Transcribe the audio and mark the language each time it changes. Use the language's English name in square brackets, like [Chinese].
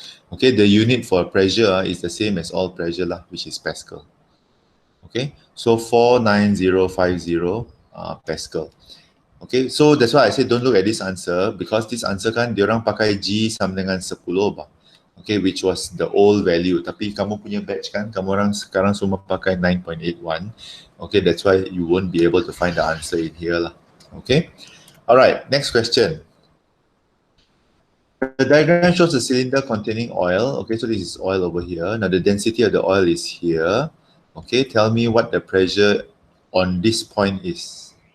[English] Okay, the unit for pressure is the same as all pressure lah, which is pascal. Okay, so 49050 pascal. Okay, so that's why I say don't look at this answer because this answer [Malay] kan diorang pakai G sama dengan 10 bah. [English] Okay, which was the old value. [Malay] Tapi kamu punya batch kan, kamu orang sekarang semua pakai 9.81. [English] Okay, that's why you won't be able to find the answer in here lah. Okay, alright, next question. The diagram shows a cylinder containing oil. Okay, so this is oil over here. Now the density of the oil is here. Okay, tell me what the pressure on this point is.